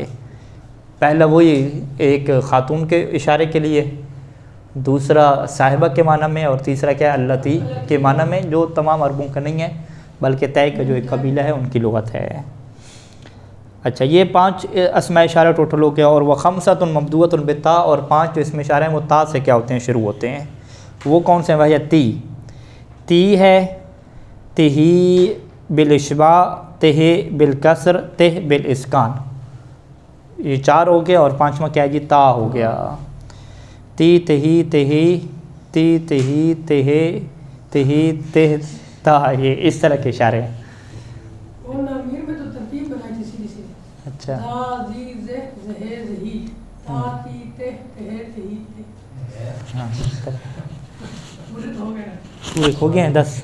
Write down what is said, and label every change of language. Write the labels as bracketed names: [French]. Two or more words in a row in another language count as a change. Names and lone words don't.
[Urdu] پہلا وہی ایک خاتون کے اشارے کے لیے، دوسرا صاحبہ کے معنی میں، اور تیسرا کیا ہے، اللتی کے معنی میں، جو تمام عربوں کا نہیں ہے بلکہ طے کا جو ایک قبیلہ ہے ان کی لغت ہے۔ اچھا، یہ 5 اسماء اشارہ ٹوٹل ہو گیا، اور وہ [Arabic] خمسۃ مبدوۃ بالتا، [Urdu] اور 5 جو اسم اشارہ ہیں وہ تا سے کیا ہوتے ہیں، شروع ہوتے ہیں۔ وہ کون سے ہیں، وہ تی ہے، [Arabic] تہی بالاشباع، تہ بالکسر، تہ بالاسکان، [Urdu] یہ 4 ہو گیا، اور 5واں کیا ہے جی، تا ہو گیا۔ [Arabic] تی تہی تہی، تی تہی تہے، تہی تہ تا، یہ اس طرح کے اشارے ہیں۔ [Urdu] اچھا، پورے ہو گئے ہیں 10۔